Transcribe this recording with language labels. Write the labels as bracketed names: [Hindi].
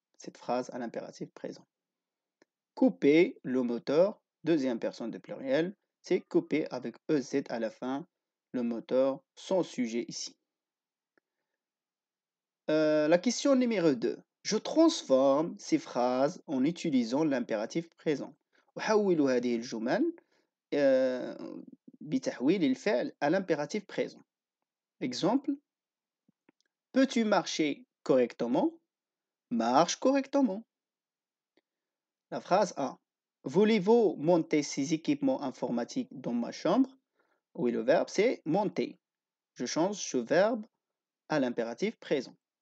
[French] Cette phrase à l'impératif présent. Couper le moteur, deuxième personne du pluriel, c'est couper avec EZ à la fin le moteur, son sujet ici. La question numéro 2. Je transforme ces phrases en utilisant l'impératif présent. [Arabic] أحول هذه الجمل بتحويل الفعل [French] à l'impératif présent. Exemple. Peux-tu marcher correctement? Marche correctement. La phrase A. Voulez-vous monter ces équipements informatiques dans ma chambre? Oui, le verbe c'est monter. Je change ce verbe à l'impératif présent.